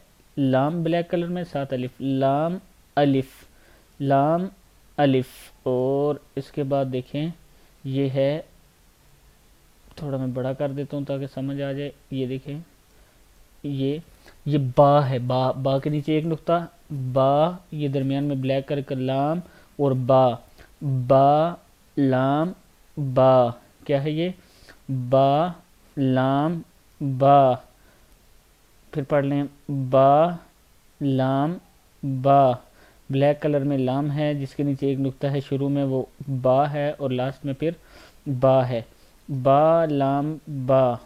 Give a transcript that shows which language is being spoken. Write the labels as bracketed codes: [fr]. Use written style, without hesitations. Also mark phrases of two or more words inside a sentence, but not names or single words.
[ur] لام [en] black color [ur] میں، ساتھ الف، لام الف، لام الف۔ اور اس کے بعد دیکھیں، یہ ہے، تھوڑا میں بڑا کر دیتا ہوں تاکہ سمجھ آ جائے۔ یہ دیکھیں، یہ با ہے، با، با کے نیچے ایک نقطہ، با، یہ درمیان میں [en] black color [ur] کا لام اور با، با لام با۔ کیا ہے یہ؟ با لام با۔ پھر پڑھ لیں، با لام با۔ [en] black color [ur] میں لام ہے جس کے نیچے ایک نقطہ ہے، شروع میں وہ با ہے اور لاسٹ میں پھر با ہے، با لام با۔